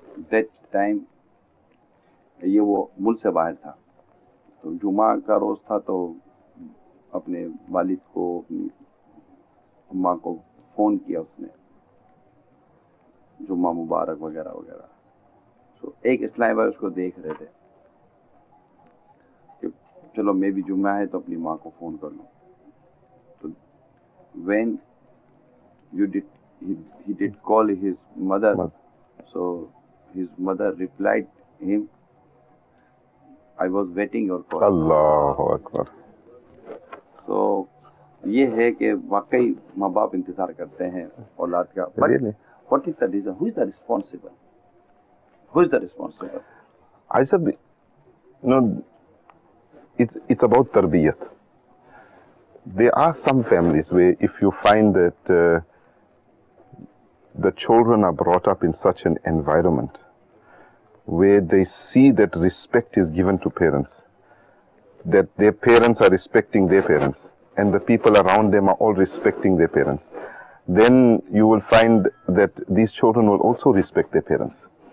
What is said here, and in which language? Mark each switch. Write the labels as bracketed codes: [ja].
[en] That time [hi] ये वो मुल्क से बाहर था, तो जुमा का रोज था, तो अपने वालिद को, अपनी अम्मा को फोन किया उसने, जुम्मा मुबारक वगैरह वगैरह. तो एक इस्लामी भाई उसको देख रहे थे कि चलो मैं भी जुम्मा है तो अपनी माँ को फोन कर लूँ. [en] तो when he did call his mother, so his mother replied him, I was waiting your call. [ar] Allahu Akbar. [hi] So ये है कि वाकई माँ बाप इंतजार करते हैं औलाद का. [en] But what is the reason? Who is the responsible? Who is the responsible? I said, it's about tarbiyat. There are some families where if you find that the children are brought up in such an environment where they see that respect is given to parents, that their parents are respecting their parents, and the people around them are all respecting their parents, then you will find that these children will also respect their parents.